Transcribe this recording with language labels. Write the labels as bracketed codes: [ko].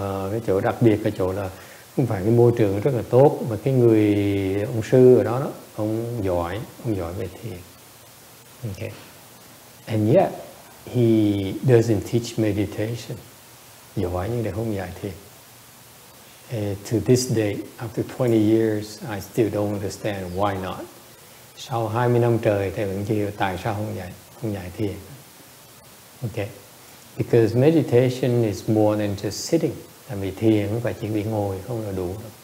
[vi] Cái chỗ đặc biệt cái chỗ là không phải cái môi trường rất là tốt, mà cái người ông sư ở đó ông giỏi về thiền. [en] Okay, and yet he doesn't teach meditation. [vi] Giỏi nhưng để không dạy thiền. [en] To this day, after 20 years, I still don't understand why not. [vi] Sau 20 năm trời thầy vẫn chưa hiểu tại sao không dạy thiền. [en] Okay, because meditation is more than just sitting. [vi] Tại vì thiền không phải chỉ bị ngồi không là đủ.